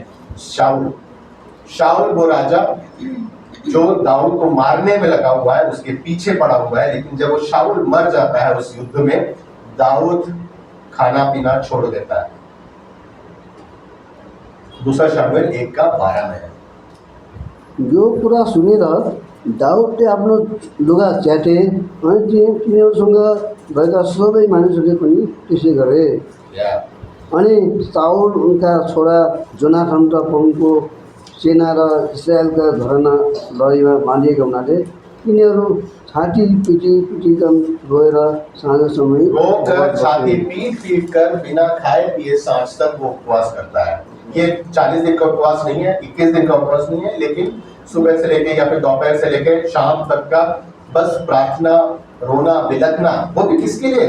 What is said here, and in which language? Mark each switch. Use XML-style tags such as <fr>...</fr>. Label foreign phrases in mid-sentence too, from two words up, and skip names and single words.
<hi>शाऊल वो राजा जो दाऊद को मारने में लगा हुआ है, उसके पीछे पड़ा हुआ है, लेकिन जब वो शाऊल मर जाता है उस युद्ध में, दाऊद खाना पीना छोड़ देता है। दूसरा शमूएल 1:12 में है।</hi> <ne>यो कुरा सुनेर दाउदले आफ्नो लुगा च्याटे अनि तिनीहरूसँग भएका सबै मानिसहरूले पनि त्यसै गरे। या अनि साउल उनका छोरा जोनाथन र उनको सेना र इस्राएलका घराना लडाइँमा बाँधिएका हुनाले तिनीहरू छाती पिटिकन रोएर साँझ समय</ne> <hi>रोकर छाती पीट कर बिना खाए पिए सांझ तक वो उपवास करता है। ये 40 दिन का उपवास नहीं है, 21 दिन का उपवास नहीं है, लेकिन सुबह से लेके या फिर दोपहर से लेके शाम तक का बस प्रार्थना, रोना, बिलखना, वो भी किसके लिए?</hi>